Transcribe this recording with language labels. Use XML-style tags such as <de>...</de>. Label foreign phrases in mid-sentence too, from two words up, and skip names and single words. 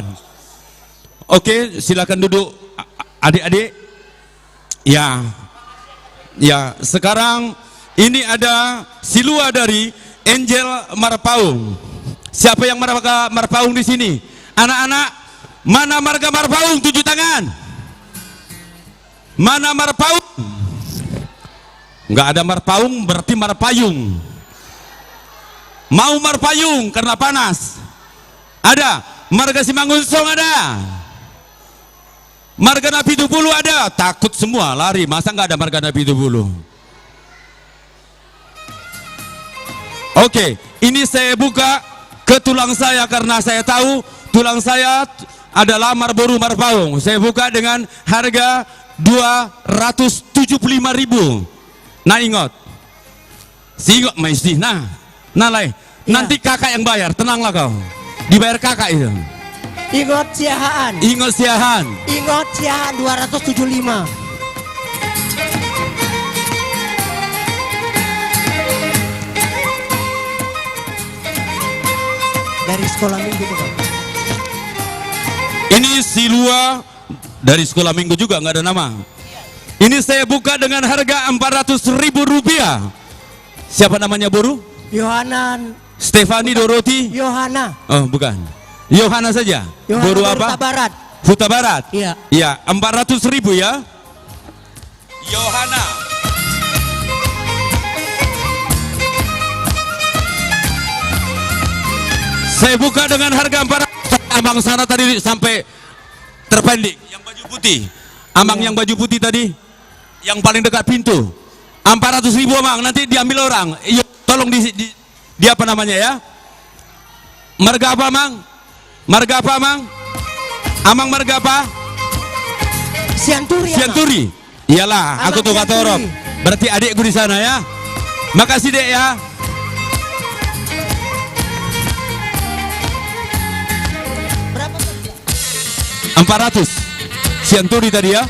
<id>Oke, silakan duduk adik-adik. Ya. Ya, sekarang ini ada silua dari Angel Marpaung. Siapa yang marga Marpaung di sini? Anak-anak, mana marga Marpaung? 7 tangan. Mana Marpaung? Enggak ada Marpaung, berarti Marpayung. Mau Marpayung karena panas. Ada. Marga Simangunsong ada. Marga Napi Tupulu ada. Takut semua lari. Masa nggak ada marga Napi Tupulu? Oke, ini saya buka ke tulang saya karena saya tahu tulang saya adalah Marlboro Marpaung. Saya buka dengan harga 275.000. Nah ingat, singot mesti. Nah lai. Nanti kakak yang bayar, tenanglah kau. Dibayar kakak itu. Ingot Siahaan. Ingot Siahaan. Ingot Siahaan 275. Dari sekolah minggu tuh, Bang. Ini silua dari sekolah minggu juga, nggak ada nama. Ini saya buka dengan harga Rp400.000. Siapa namanya Boru? Yohanan. Stefani Doroti. Yohana. Oh bukan, Yohana saja. Yohana Boru apa? Huta Barat. Huta Barat. Iya. Iya, 400.000 ya. Yohana. Saya buka dengan harga 400. Abang sana tadi sampai terpendek. Yang baju putih. Amang yang baju putih tadi, yang paling dekat pintu. 400.000 Amang, nanti diambil orang. Iya, tolong di apa namanya ya? Marga apa Amang? Marga apa Amang? Amang marga apa? Sianturi. Sianturi. Iyalah, aku tuh kata Rob. Berarti adikku di sana ya. Makasih Dek ya. Berapa? 400. Sianturi tadi ya.</id>